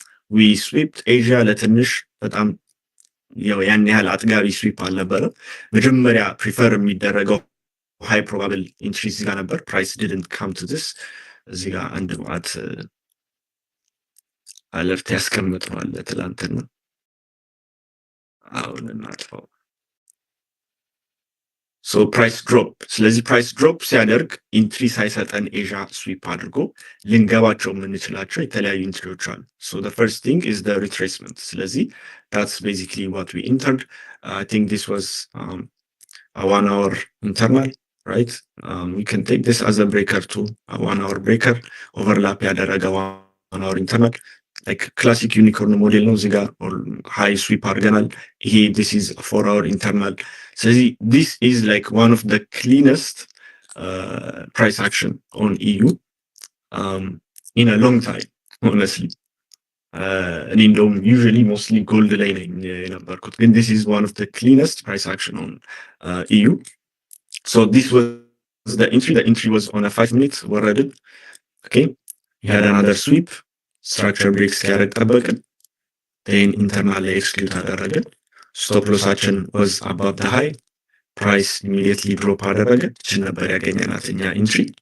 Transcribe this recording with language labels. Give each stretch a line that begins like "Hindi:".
English: we swept
Amharic: ኤዥያ ለትንሽ በጣም ያን ያህል አጥጋቢ ስዊፕ አልነበረም። መጀመሪያ ፕሪፈር የሚደረገው ሃይ ፕሮባብል ኢንትሪ እዚህ ጋር ነበር። ፕራይስ
English: didn't come to this
Amharic: እዚህ ጋር አንድ ማት አለርት ያስቀምጠዋል ትላንትና። አሁን እናጥፋው። ሶ ፕራይስ ድሮፕ። ስለዚህ ፕራይስ ድሮፕ ሲያደርግ ኢንትሪ ሳይሰጠን ኤዥያ ስዊፕ አድርጎ ልንገባቸው የምንችላቸው የተለያዩ ኢንትሪዎች አሉ። ሶ
English: the first thing is the retracement።
Amharic: ስለዚህ
English: that's basically what we entered. I think this was a 1 hour internal, right? We can take this as a breaker too, a 1 hour breaker overlap
Amharic: ያደረገ
English: 1 hour internal like classic unicorn
Amharic: ሞዴል ነው። እዚህ ጋር ሃይ ስዊፕ አድርገናል። ይሄ
English: this is a 4 hour internal።
Amharic: ስለዚህ
English: this is like one of the cleanest price action on EU in a long time honestly.
Amharic: እኔ እንደውም
English: usually mostly gold
Amharic: ላይ ነኝ የነበርኩት ግን
English: this is one of the cleanest price action on EU. So this was the entry was on a 5 minutes ወረድን። okay we had another sweep structure breaks
Amharic: ሲያደርግ ጠበቅን
English: then internal
Amharic: ላይ ኤክስኪዩት አደረግን። ስቶፕ ሎሳችን
English: was above the high price immediately drop
Amharic: አደረገ። እችን ነበር ያገኘናት እኛ ኢንትሪ።